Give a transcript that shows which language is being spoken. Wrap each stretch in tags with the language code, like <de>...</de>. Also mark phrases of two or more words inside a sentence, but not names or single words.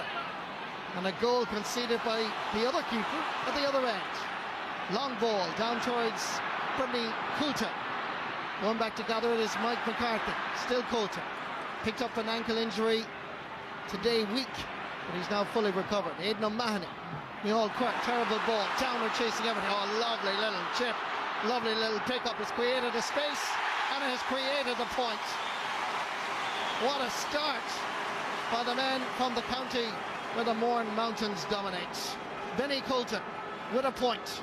<en>And a goal conceded by the other keeper at the other end. Long ball down towards Brendan Coulter. Going back to gather it is Mike McCarthy. Still Coulter. Picked up an ankle injury today week, but he's now fully recovered. Aidan O'Mahony. Micheál Quirk, terrible ball. Downer chasing everything. Oh, lovely little chip. Lovely little pick-up. Has created a space and it has created a point. What a start by the men from the county where the Mourne Mountains dominate. Benny Coulter with a point.</en>